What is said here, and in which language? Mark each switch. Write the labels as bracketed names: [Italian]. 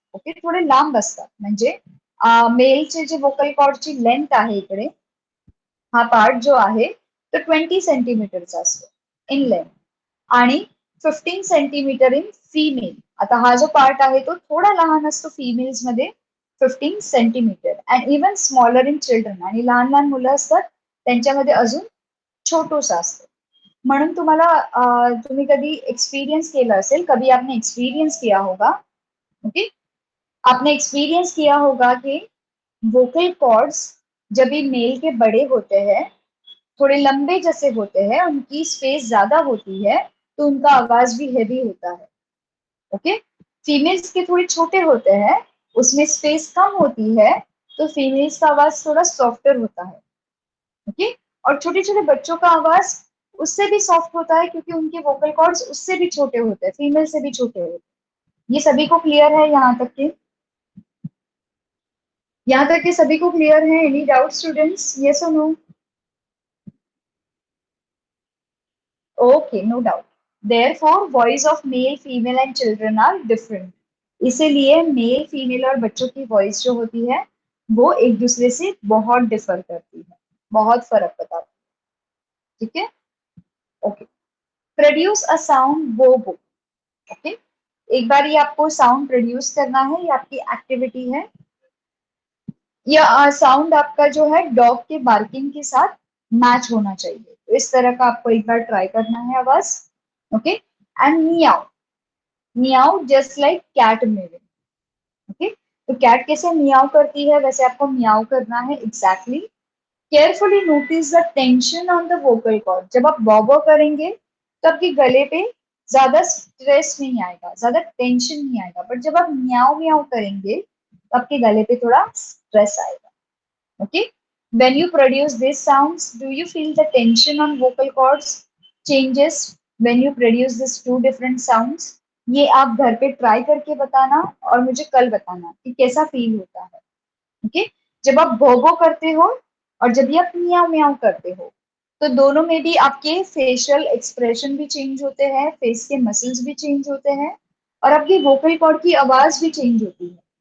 [Marathi] Okay, थोडे लांब असतात, म्हणजे मेलचे जे वोकल कॉर्डची लेंथ आहे इकडे, हा पार्ट जो आहे तो 20 सेंटीमीटरचा असतो इन लेंथ, आणि 15 सेंटीमीटर इन फीमेल. आता हा जो पार्ट आहे तो थोडा लहान असतो फिमेल्स मध्ये, 15 centimetre. [English] and even smaller in children, [Marathi] आणि लहान लहान मुलं असतात त्यांच्यामध्ये अजून छोटूसा असतं. म्हणून तुम्ही कधी एक्सपीरियंस केलं असेल, [Hindi] कभी आपने एक्सपीरियंस किया होगा, ओके, आपने एक्सपीरियंस किया होगा कि वोकल कॉर्ड्स जब भी मेल के बड़े होते हैं, थोड़े लंबे जैसे होते हैं, उनकी स्पेस ज्यादा होती है, तो उनका आवाज भी हैवी होता है. ओके. फीमेल्स के थोड़े छोटे होते हैं, उसमें स्पेस कम होती है, तो फीमेल्स का आवाज थोड़ा सॉफ्टर होता है. ओके. और छोटे छोटे बच्चों का आवाज उससे भी सॉफ्ट होता है, क्योंकि उनके वोकल कॉर्ड्स उससे भी छोटे होते हैं, फीमेल से भी छोटे होते हैं. ये सभी को क्लियर है यहाँ तक के सभी को क्लियर है? [English] Any doubt students? Yes और no? Okay, no doubt. Therefore, voice of male, female and children are different. [Hindi] इसीलिए मेल, फीमेल और बच्चों की वॉइस जो होती है वो एक दूसरे से बहुत डिफर करती है, बहुत फर्क बताती है. [English] ठीक है, okay. Produce a sound बोबो. [Hindi] ओके, एक बार ये आपको साउंड प्रोड्यूस करना है, ये आपकी एक्टिविटी है. या साउंड आपका जो है डॉग के बार्किंग के साथ मैच होना चाहिए, तो इस तरह का आपको एक बार ट्राई करना है आवाज. Okay. [English] And meow. Meow just like cat mewing. [Hindi] Okay, तो कैट कैसे मियाओ करती है वैसे आपको मियाओ करना है exactly. [English] Carefully notice the tension on the vocal cord. [Hindi] जब आप बॉबो करेंगे तो आपके गले पे ज्यादा स्ट्रेस नहीं आएगा, ज्यादा टेंशन नहीं आएगा, बट जब आप मियाओ मियाओ करेंगे तो आपके गले पे थोड़ा स्ट्रेस आएगा. Okay. [English] When you produce these sounds, do you feel the tension on vocal cords changes when you produce these two different sounds? [Hindi] ये आप घर पे ट्राई करके बताना और मुझे कल बताना कि कैसा फील होता है. ओके. जब आप भोबो करते हो और जब भी आप मियाओ मियाओ करते हो, तो दोनों में भी आपके फेशियल एक्सप्रेशन भी चेंज होते हैं, फेस के मसल्स भी चेंज होते हैं, और आपकी वोकल कॉर्ड की आवाज भी चेंज होती है.